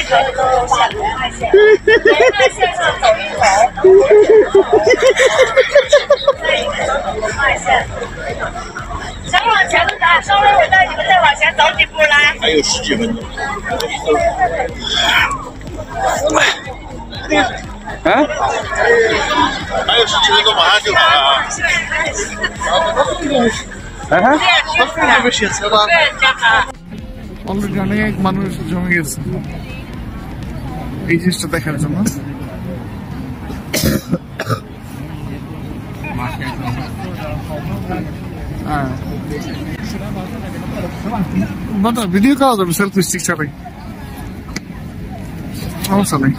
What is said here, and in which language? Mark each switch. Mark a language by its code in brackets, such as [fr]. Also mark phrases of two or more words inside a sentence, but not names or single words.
[zh] 再往前的打，稍微回来，你们再往前走几步来。还有10几分钟。啊？还有10几分钟，马上就好了啊！ [bn] অলরেডি অনেক মানুষ জমে গেছে এই জিনিসটা দেখার জন্য। ভিডিও করা যাবে সেলফি স্টিক ছাড়াই, সমস্যা নেই।